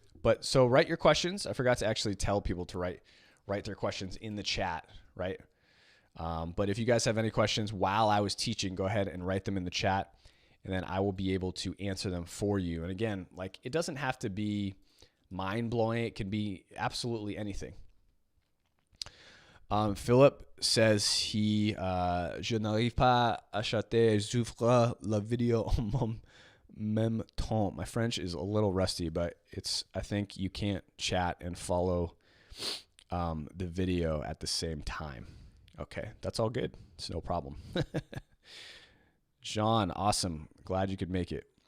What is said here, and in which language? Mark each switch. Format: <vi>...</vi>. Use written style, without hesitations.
<en>But so write your questions. I forgot to actually tell people to write their questions in the chat, right? But if you guys have any questions while I was teaching, go ahead and write them in the chat, and then I will be able to answer them for you. And again, like, it doesn't have to be mind-blowing. It can be absolutely anything. Philip says</en> <fr>je n'arrive pas à acheter, j'ouvre la vidéo en même temps.</fr> <en>My French is a little rusty, but I think you can't chat and follow the video at the same time. Okay, that's all good. It's no problem. John, awesome. Glad you could make it.</en>